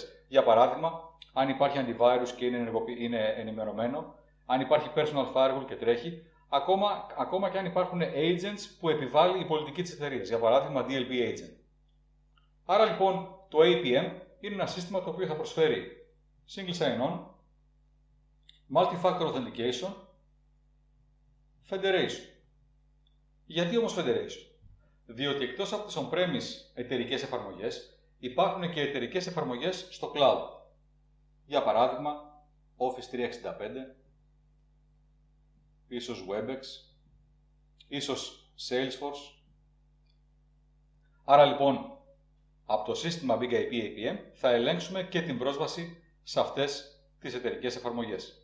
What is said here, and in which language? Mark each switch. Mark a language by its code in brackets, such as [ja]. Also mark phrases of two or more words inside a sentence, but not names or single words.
[el] Για παράδειγμα, αν υπάρχει antivirus και είναι ενημερωμένο, αν υπάρχει [en] personal firewall [el] και τρέχει, ακόμα και αν υπάρχουν agents που επιβάλλει η πολιτική της εταιρείας, για παράδειγμα [en] DLP agent. [el] Άρα λοιπόν το APM είναι ένα σύστημα το οποίο θα προσφέρει [en] single sign-on, multi-factor authentication, federation. [el] Γιατί όμως federation? Διότι εκτός από τις on-premise εταιρικές εφαρμογές, υπάρχουν και εταιρικές εφαρμογές στο cloud. Για παράδειγμα, Office 365, ίσως Webex, ίσως Salesforce. Άρα λοιπόν, από το σύστημα Big IP APM θα ελέγξουμε και την πρόσβαση σε αυτές τις εταιρικές εφαρμογές.